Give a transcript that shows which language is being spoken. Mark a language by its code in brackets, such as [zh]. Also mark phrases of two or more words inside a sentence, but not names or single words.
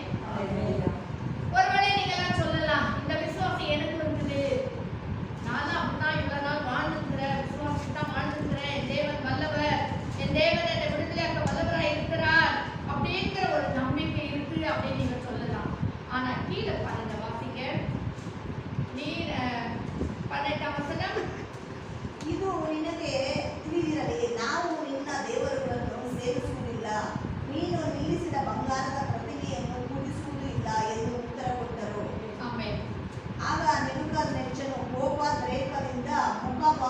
[ta] ஒருவேளை நீங்க எல்லாம் சொல்லலாம், இந்த விசுவாசம் எனக்கு இருக்குது, நானும் அப்படிதான் இவ்வளவு நாள் வாழ்ந்துக்கிறேன், விசுவாசத்தான் வாழ்ந்துக்கிறேன், என் தேவன் வல்லவர், என் தேவன் என்னை விடுதலையாக்க வல்லவராய் இருக்கிறார் அப்படிங்கிற ஒரு நம்பிக்கை இருக்கு அப்படின்னு நீங்க சொல்லலாம். ஆனா கீழே பாருங்க, வாசிங்க. நீர் 18ஆம் வசனம். [kn] ಇದು ನಿನಗೆ ತಿಳಿದಿರಲಿ, ನಾವು ನಿನ್ನ ದೇವರುಗಳನ್ನು ಸೇವಿಸುವುದಿಲ್ಲ, ನೀನು ನಿಲ್ಲಿಸಿದ ಬಂಗಾರದ ಪ್ರತಿಮೆಯನ್ನು ಪೂಜಿಸುವುದೂ ಇಲ್ಲ ಎಂದು ಉತ್ತರ ಕೊಟ್ಟರು. ಆಮೆನ್. ಆಗ ನೆಬೂಕದ್ನೆಚ್ಚರನು ಕೋಪೋದ್ರೇಕದಿಂದ ಮುಖಭಾವವನ್ನು